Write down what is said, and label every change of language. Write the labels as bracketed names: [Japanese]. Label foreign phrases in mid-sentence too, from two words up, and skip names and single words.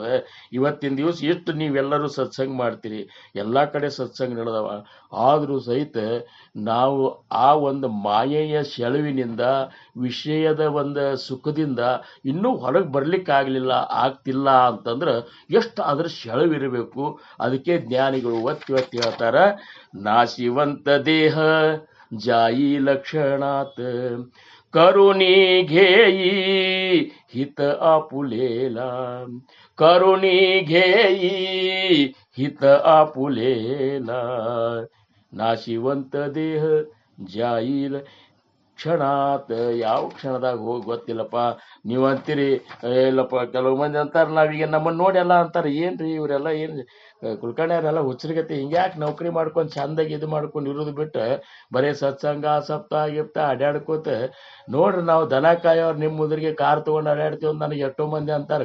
[Kannada] ಇವತ್ತಿನ ದಿವಸ ಎಷ್ಟು ನೀವೆಲ್ಲರೂ ಸತ್ಸಂಗ ಮಾಡ್ತೀರಿ, ಎಲ್ಲ ಕಡೆ ಸತ್ಸಂಗ ನಡೆದವ, ಆದರೂ ಸಹಿತ ನಾವು ಆ ಒಂದು ಮಾಯೆಯ ಸೆಳವಿನಿಂದ, ವಿಷಯದ ಒಂದು ಸುಖದಿಂದ ಇನ್ನೂ ಹೊರಗೆ ಬರ್ಲಿಕ್ಕಾಗಲಿಲ್ಲ, ಆಗ್ತಿಲ್ಲ ಅಂತಂದ್ರೆ ಎಷ್ಟು ಅದ್ರ ಸೆಳವಿರಬೇಕು. ಅದಕ್ಕೆ ಜ್ಞಾನಿಗಳು ಒತ್ತಿ ಹೇಳ್ತಾರ, [Marathi] नाशिवंत देह जाई लक्षणात करुणी घेई हित आपुलेला, करुणी घेई हित आपुलेला, नाशिवंत देह जाईल ಕ್ಷಣಾತ್. [Kannada] ಯಾವ ಕ್ಷಣದಾಗ ಹೋಗಿ ಗೊತ್ತಿಲ್ಲಪ್ಪ. ನೀವು ಅಂತೀರಿ ಇಲ್ಲಪ್ಪ, ಕೆಲವು ಮಂದಿ ಅಂತಾರೆ ನಾವೀಗ ನಮ್ಮನ್ನು ನೋಡೆಲ್ಲ ಅಂತಾರೆ, ಏನ್ರಿ ಇವರೆಲ್ಲ ಏನು ಕುಲ್ಕರ್ಣಿಯವರೆಲ್ಲ ಹುಚ್ಚರಿಗತಿ ಹಿಂಗ್ಯಾಕೆ ನೌಕರಿ ಮಾಡ್ಕೊಂಡು ಚಂದಾಗಿ ಇದು ಮಾಡ್ಕೊಂಡು ಇರೋದು ಬಿಟ್ಟು ಬರೀ ಸತ್ಸಂಗ ಸಪ್ತಾಹ ಗಿಪ್ತ ಅಡ್ಯಾಡ್ಕೋತ ನೋಡ್ರಿ, ನಾವು ದನ ಕಾಯೋರು ನಿಮ್ಮ ಮುದ್ರಿಗೆ ಕಾರ್ ತೊಗೊಂಡು ಅಡ್ಯಾಡ್ತೀವಿ ಅಂತ ನನಗೆ ಎಷ್ಟೋ ಮಂದಿ ಅಂತಾರೆ.